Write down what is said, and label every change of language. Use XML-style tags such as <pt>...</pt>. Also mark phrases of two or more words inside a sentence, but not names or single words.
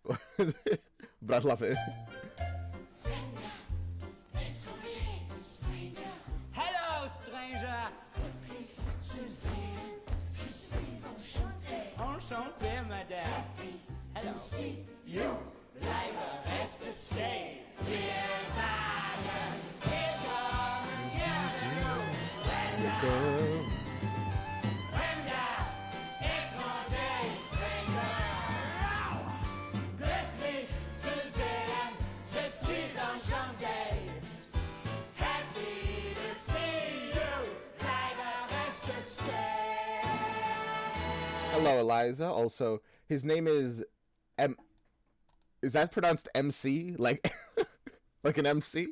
<en>But I love it. Hello, stranger.</en> <fr>Enchanté, madame. Hello.</fr> <en>You.</en> <de>Bleibe, reste, stay. Wir sagen, wir kommen gerne nur. Fremder, étranger, stranger. Glücklich zu sehen,</de> <fr>je suis enchanté.</fr> <en>Happy to see you.</en> <de>Bleibe, reste, stay.</de> <en>Hello, Eliza. Also, his name is Is that pronounced MC? Like, like an MC?</en>